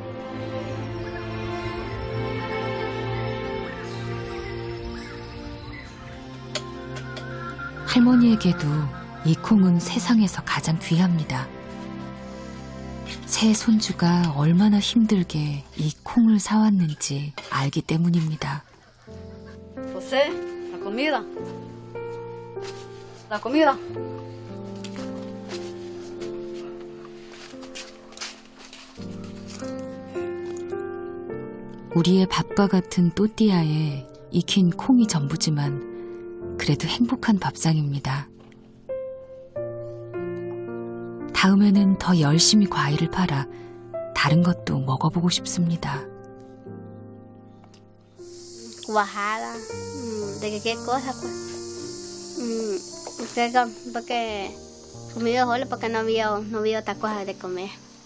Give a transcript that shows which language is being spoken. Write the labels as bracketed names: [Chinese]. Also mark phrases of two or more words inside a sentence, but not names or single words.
[Korean] 할머니에게도 이 콩은 세상에서 가장 귀합니다. 새 손주가 얼마나 힘들게 이 콩을 사왔는지 알기 때문입니다. [Spanish] José, la comida. La comida. [Korean] 우리의 밥과 같은 또띠아에 익힌 콩이 전부지만 그래도 행복한 밥상입니다. 다음에는 더 열심히 과일을 팔아 다른 것도 먹어보고 싶습니다. [Spanish] Cuajada. ¿De qué cosa? Pues? Usted, porque comí frijoles porque no había otra cosa de comer.